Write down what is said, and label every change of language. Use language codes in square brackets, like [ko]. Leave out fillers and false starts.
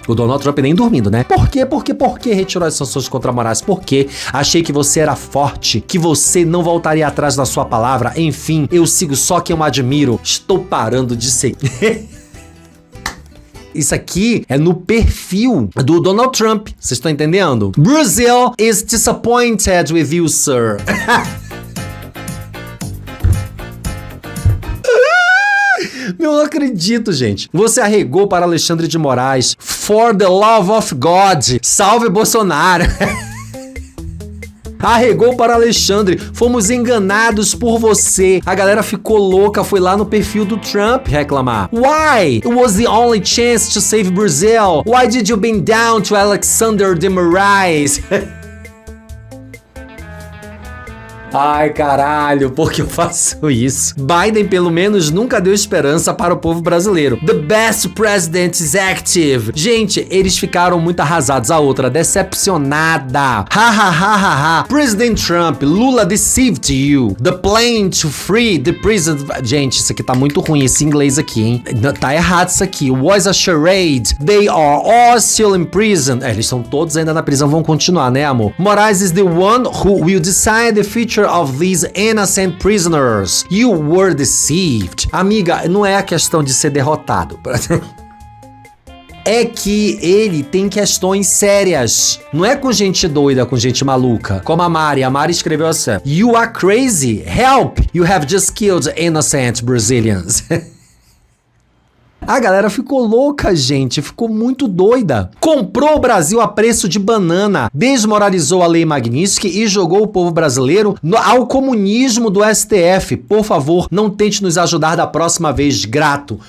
[pt] O Donald Trump nem dormindo, né? Por que retirou as sanções contra Moraes? Porque achei que você era forte, que você não voltaria atrás da sua palavra, enfim, eu sigo só quem eu admiro, estou parando de seguir. Isso aqui é no perfil do Donald Trump. Vocês estão entendendo? [en] Brazil is disappointed with you, sir. [pt] Eu não acredito, gente. Você arregou para Alexandre de Moraes. [en] For the love of God. [pt] Salve Bolsonaro. Arregou para Alexandre, fomos enganados por você. A galera ficou louca, foi lá no perfil do Trump reclamar. [en] Why? It was the only chance to save Brazil. Why did you bend down to Alexander de Moraes? [pt] Ai, caralho, por que eu faço isso? Biden, pelo menos, nunca deu esperança para o povo brasileiro. [en] The best president is active. [pt] Gente, eles ficaram muito arrasados. A outra, decepcionada. Ha, ha, ha, ha, ha. [en] President Trump, Lula deceived you. The plan to free the prison... [pt] Gente, isso aqui tá muito ruim, esse inglês aqui, hein? Tá errado isso aqui. [en] Was a charade. They are all still in prison. [pt] Eles estão todos ainda na prisão, vão continuar, né, amor? [en] Moraes is the one who will decide the future of these innocent prisoners. You were deceived. [pt] Amiga, não é a questão de ser derrotado. É que ele tem questões sérias. Não é com gente doida, com gente maluca. Como a Mari. A Mari escreveu assim: [en] You are crazy. Help. You have just killed innocent Brazilians. [pt] A galera ficou louca, gente. Ficou muito doida. Comprou o Brasil a preço de banana. Desmoralizou a Lei Magnitsky e jogou o povo brasileiro ao comunismo do STF. Por favor, não tente nos ajudar da próxima vez, grato.